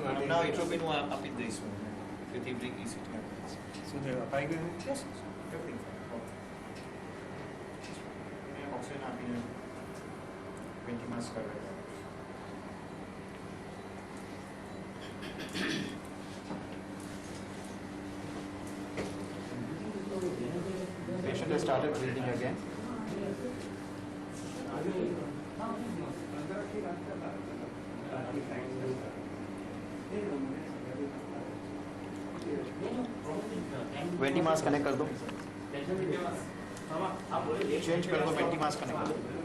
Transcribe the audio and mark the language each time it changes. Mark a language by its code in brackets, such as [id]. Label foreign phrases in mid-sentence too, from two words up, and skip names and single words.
[en] now atropine will up in this one with every ECT. [gu] શું થયું અપાઈ ગયું [en] Yes, everything. [gu] મેં ઓક્સિજન આપીને 20 માસ કરાવ્યા. [en] Patient has started breathing again. venti mask connect [hi] कर दो, चेंज कर दो, [en] venti mask connect [hi] कर दो.